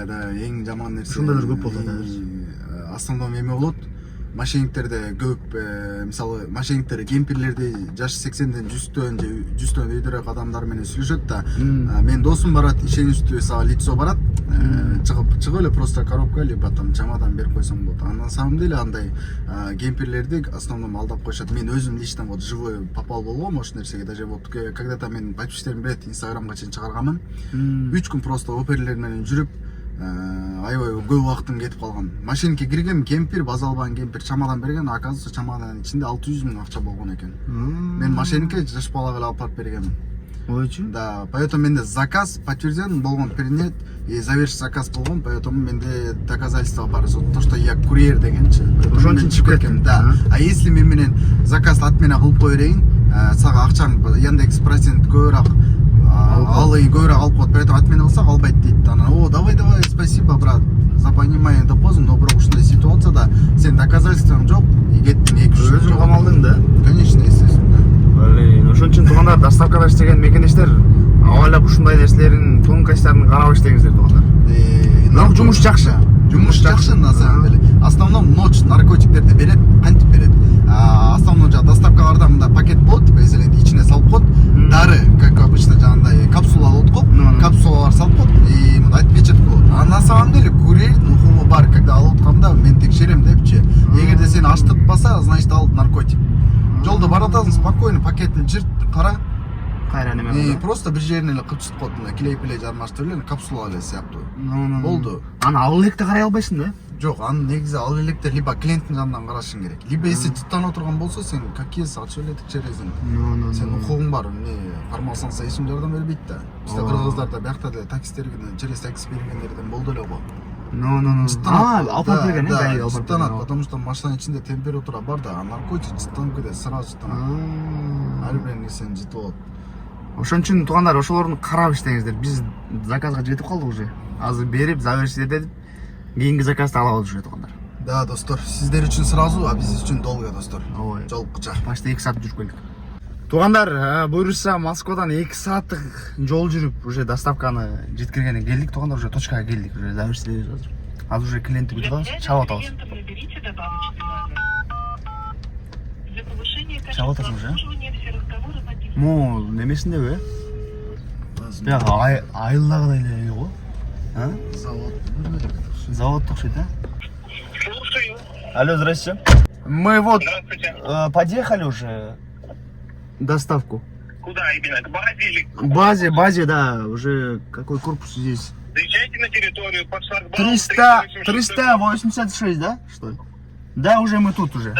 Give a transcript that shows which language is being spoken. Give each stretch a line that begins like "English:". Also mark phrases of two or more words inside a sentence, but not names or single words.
Kyrgyz: Да, эң жаман нерсе. Ошондойлор көп болот азыр. Основном эме болот. Мошенниктерде көп, мисалы, мошенниктер кемпирлерди жашы 80ден 100төн өйдөрөөк адамдар менен сүйлөшөт да. Мен досум барат, ишеничтүү сага лицо барат, чыгып эле
Russian: просто коробка либо там чемодан
Kyrgyz: берип койсоң болот.
Russian: А на самом деле
Kyrgyz: андай кемпирлерди основном алдап коюшат. Мен өзүм
Russian: лично вот живой попал
Kyrgyz: болгом ошол нерсеге.
Russian: Даже вот когда-то
Kyrgyz: мен подписчиктерим билет, инстаграмга чейин чыгарганмын. 3 күн просто оперлер менен жүрүп, аябай көп убактым кетип калган. Машинке киргем, кемпир, база албаган кемпир чамадан берген, оказывается чамаданын ичинде 600 миң акча болгон экен. Мен машинке жаш балага эле алып барып бергенмин. Ойчу?
Russian: Да, поэтому менде заказ подтвержден болгон, принят и завершить заказ болгон, поэтому менде доказательства бар, то что я курьер дегенчи.
Kyrgyz: Ошон үчүн чыгып кеткен. Да.
Russian: А если
Kyrgyz: мен менен заказ отмена кылып кое берейин, сага акчаң Яндекс процент көбүрөөк алып коет, поэтому отмена кылсак албайт дейт. Ана,
Russian: о, давай, спасибо, брат, за понимание допоздно, но
Kyrgyz: бирок ушундай ситуацияда сен доказательствоң жок, и кеттиң 2-3 Өзүң камалдың да?
Russian: Конечно, естественно.
Kyrgyz: Ошон үчүн туугандар, доставкада иштеген мекендештер абайлап ушундай нерселердин тонкостьтарын карап иштеңиздер туугандар. Бирок жумуш жакшы. Жумуш жакшы
Russian: на самом деле. Основном ночь
Kyrgyz: наркотиктерди берет, кантип берет. Основном доставкаларда мындай пакет болот,
Russian: типа если
Kyrgyz: ичине салып коет, дары,
Russian: как обычно
Kyrgyz: жагандай капсула болот го, капсулалар салып коет и мындай отпечаток болот.
Russian: А на самом деле
Kyrgyz: курьердин укугу бар, когда алып атканда мен текшерем депчи. Эгерде сени аштыртпаса, значит ал наркотик. Жолдо баратасың, спокойно пакетин жырт, кара. Кайра неме болду? Просто бир жерине эле кылчытып коет, мына клей-плей жармаштырып эле капсула эле сыяктуу. Болду. Аны ал электе карай албайсың да? Жок, аны негизи ал электе либо клиенттин жанынан карашың керек.
Russian: Либо если
Kyrgyz: жыттанып отурган болсо, сен какие ачып эле текшересиң. Сен укугуң бар, кармалсаңса эч ким жардам бербейт да. Бизде кыргыздарда биякта деле таксистерге
Russian: через такси
Kyrgyz: бергендерден болду эле го. Алып барып берген, гаи алып барып берген.
Russian: Потому что
Kyrgyz: машинанын ичинде температура бар да, а наркотик жыттанып кетет, сразу жыттанат. Ар бир нерсени жытып алат. Ошон үчүн туугандар, ошолорду карап иштеңиздер. Биз заказга жетип калдык уже. Азыр берип, завершить этип, кийинки заказды ала алабыз уже туугандар. Да, достор, сиздер үчүн сразу, а биз үчүн долго, достор. Ой. Жолуккуча. Почти 2 саат жүрүп келдик. Туугандар, буюрса Москвадан 2 сааттык жол жүрүп, уже доставканы жеткиргенде келдик, туугандар, уже точкага келдик, уже завершить этебиз азыр. Азыр уже клиентти күтүп атабыз, чабып атабыз.
Russian: Наберите добавочный номер. За повышение
Kyrgyz: Чабып
Russian: качества
Kyrgyz: атасың уже?
Russian: обслуживания все разговоры записываются.
Kyrgyz: Му немесиндеби? Бияка айылдагыдай эле го. Завод окшойт, да?
Russian: Слушаю. Алло, здрасте. Мы вот Здравствуйте. подъехали уже доставку. Куда именно? К базе или? К базе, да, уже какой корпус здесь? Заезжайте на территорию под шлагбаум 386, да, что ли? Да, уже мы тут уже.